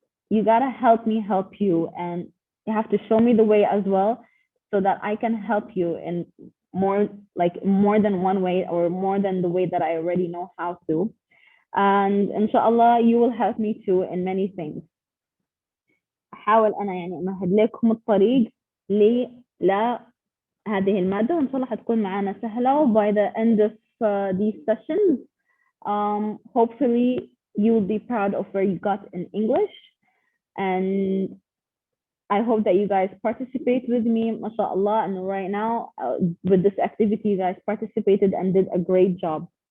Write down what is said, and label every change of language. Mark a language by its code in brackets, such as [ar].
[en] You gotta help me help you, and you have to show me the way as well so that I can help you in more than one way or more than the way that I already know how to. And inshallah you will help me too in many things. [ar] أحاول أنا يعني أمهد لكم الطريق لهذه المادة، وإن شاء الله حتكون معنا سهلة. [en] By the end of these sessions, hopefully you will be proud of where you got in English, and I hope that you guys participate with me, mashallah. And right now, with this activity, you guys participated and did a great job.